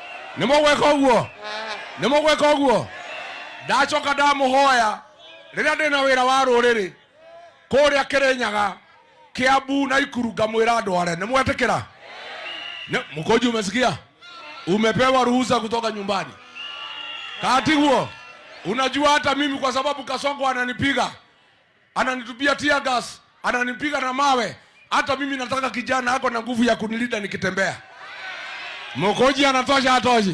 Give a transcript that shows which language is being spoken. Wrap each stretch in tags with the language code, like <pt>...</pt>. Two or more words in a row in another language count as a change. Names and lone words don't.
<ki>Nĩmũgwĩka ũguo? Ndacoka ndamuhoya rĩrĩa ndĩna wĩra wa rũrĩrĩ kũrĩa Kĩrĩnyaga, Kiambu na Ikuru, ngamwĩra ndware. Nĩmwetĩkĩra? Mukonji,</ki> <sw>umesikia? Umepewa ruhusa kutoka nyumbani. Kati huo, unajua hata mimi kwa sababu Kasongo ananipiga, ananitupia</sw> <en>tear gas,</en> <sw>ananipiga na mawe, hata mimi nataka kijana ako na nguvu ya kunilida nikitembea. Mukonji anatosha atoshi?</sw>